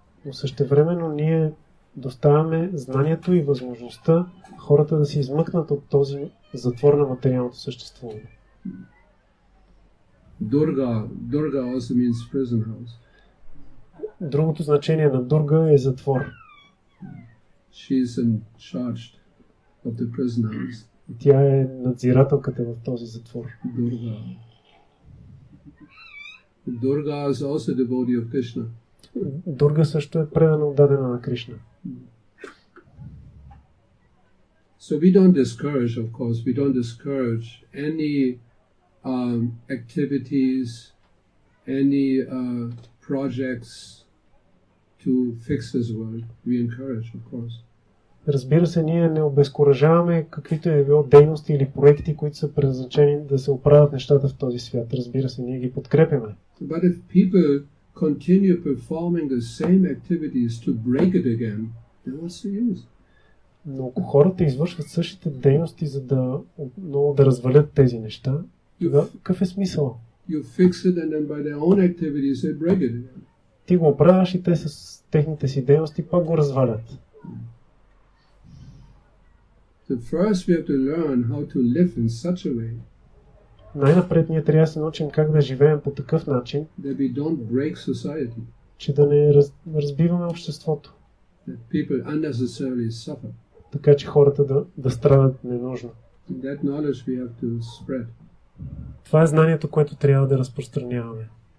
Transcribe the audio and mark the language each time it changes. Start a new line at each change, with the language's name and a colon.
Bulgarian: но същевременно ние доставяме знанието и възможността хората да се измъкнат от този затвор на материалното съществуване.
English: Durga also means prison house.
Bulgarian: Другото значение на Дурга е затвор.
English: She is in charge of the prison house.
Bulgarian: Тя е надзирателката в този затвор.
English: Durga. Durga is also devotee of Krishna.
Bulgarian: Дурга също е предано отдадена на Кришна.
English: So we don't discourage, of course, we don't discourage any activities, any projects to fix this world. We encourage, of course.
Bulgarian: Разбира се, ние не обезкуражаваме каквито е било дейности или проекти, които са предназначени да се оправят нещата в този свят. Разбира се, ние ги подкрепяме.
English: But if people continue performing the same activities to break it again, then what's the use?
Bulgarian: Но ако хората извършват същите дейности, за да отново да развалят тези неща, тогава какъв е смисъл?
English: You fix it and then by their own activities they break it again.
Bulgarian: Ти го оправяш и те с техните си дейности пак го развалят.
English: So first we have to learn how to live in such a way
Bulgarian: Най-напред ние трябва да се научим как да живеем по такъв начин,
English: that we don't break society,
Bulgarian: че да не разбиваме обществото,
English: that people unnecessarily suffer.
Bulgarian: така че хората да страдат ненужно.
English: That knowledge we have to spread.
Bulgarian: Това е знанието, което трябва да разпространяваме.